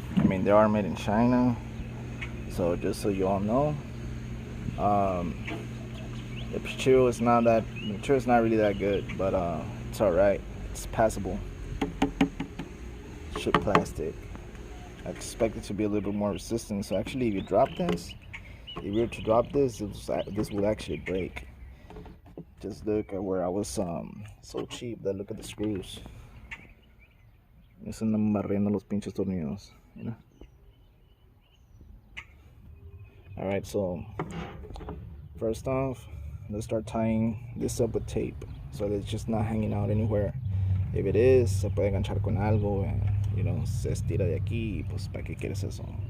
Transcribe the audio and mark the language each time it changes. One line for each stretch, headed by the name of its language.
English: I mean, they are made in China. So just so you all know, the material is not really that good, but it's alright. It's passable. Chip plastic. I expect it to be a little bit more resistant. So actually, if you were to drop this, this will actually break. Just look at where I was so cheap that look at the screws.
Spanish: Eso andan barriendo los pinches tornillos.
English: Alright, so first off, let's start tying this up with tape. so that it's just not hanging out anywhere. If it is,
Spanish: se puede enganchar con algo,
English: and you know,
Spanish: se estira de aquí, pues para qué quieres eso.